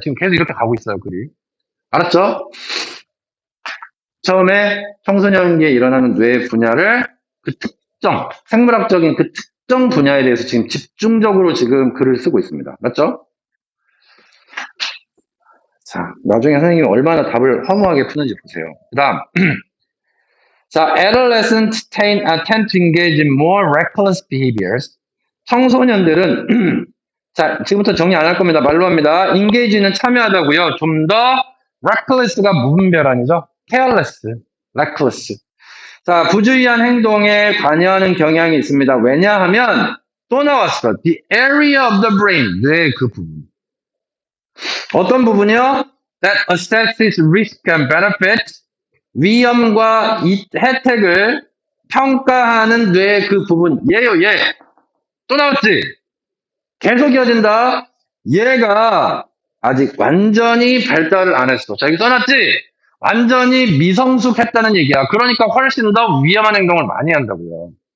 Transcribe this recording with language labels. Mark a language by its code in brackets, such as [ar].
[ko] 지금 계속 이렇게 가고 있어요, 글이. 알았죠? 처음에 청소년기에 일어나는 뇌 분야를 그 특정, 생물학적인 그 특정 분야에 대해서 지금 집중적으로 지금 글을 쓰고 있습니다. 맞죠? 자, 나중에 선생님이 얼마나 답을 허무하게 푸는지 보세요. 그 다음. [en] 자, adolescents tend to engage in more reckless behaviors. [ko] 청소년들은, 자, 지금부터 정리 안 할 겁니다. 말로 합니다. engage는 참여하다고요. 좀 더 reckless가 무분별한이죠. [en] careless, reckless. [ko] 자, 부주의한 행동에 관여하는 경향이 있습니다. 왜냐하면, 또 나왔어. [en] The area of the brain. [ko] 뇌의 그 부분. 어떤 부분이요? [en] That assesses risk and benefits. [ko] 위험과 혜택을 평가하는 뇌의 그 부분. 얘요, 얘. 또 나왔지? 계속 이어진다. 얘가 아직 완전히 발달을 안 했어. 자, 여기 써놨지? 완전히 미성숙했다는 얘기야. 그러니까 훨씬 더 위험한 행동을 많이 한다고요.